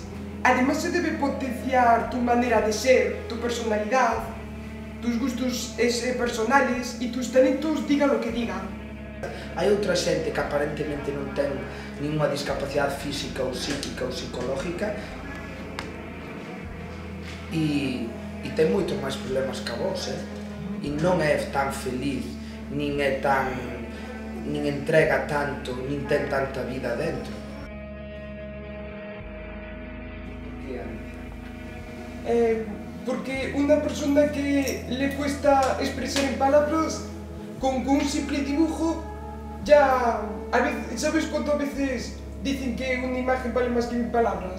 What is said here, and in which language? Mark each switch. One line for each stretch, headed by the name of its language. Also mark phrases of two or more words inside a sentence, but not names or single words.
Spanish: Además se debe potenciar tu manera de ser, tu personalidad, tus gustos personales y tus talentos, diga lo que diga.
Galician: Hai outra xente que aparentemente non ten ninguna discapacidade física ou psíquica ou psicológica e ten moito máis problemas que a vos, e non é tan feliz, nin entrega tanto, nin ten tanta vida dentro.
Spanish: Porque una persona que le cuesta expresar en palabras, con un simple dibujo, ya, ¿sabes cuántas veces dicen que una imagen vale más que 1000 palabras?